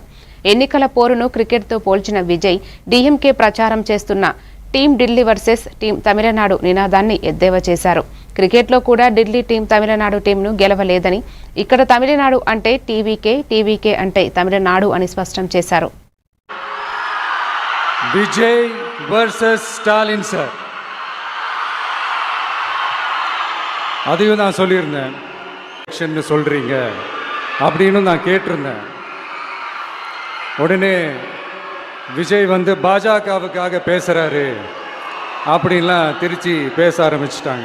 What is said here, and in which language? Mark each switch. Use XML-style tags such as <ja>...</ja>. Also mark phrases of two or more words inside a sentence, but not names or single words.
<te>ఎన్నికల పోరును క్రికెట్తో పోల్చిన విజయ్ డీఎంకే ప్రచారం చేస్తున్న టీం ఢిల్లీ వర్సెస్ టీం తమిళనాడు నినాదాన్ని ఎద్దేవా చేశారు. క్రికెట్లో కూడా ఢిల్లీ టీం తమిళనాడు టీంను గెలవలేదని, ఇక్కడ తమిళనాడు అంటే టీవీకే, టీవీకే అంటే తమిళనాడు అని స్పష్టం చేశారు.</te> <ta>விஜய் வர்சஸ் ஸ்டாலின் சார், அதையும் நான் சொல்லியிருந்தேன். எலெக்ஷன் சொல்கிறீங்க அப்படின்னு நான் கேட்டிருந்தேன். உடனே விஜய் வந்து பாஜகவுக்காக பேசுகிறாரு அப்படின்லாம் திருச்சி பேச ஆரம்பிச்சிட்டாங்க.</ta>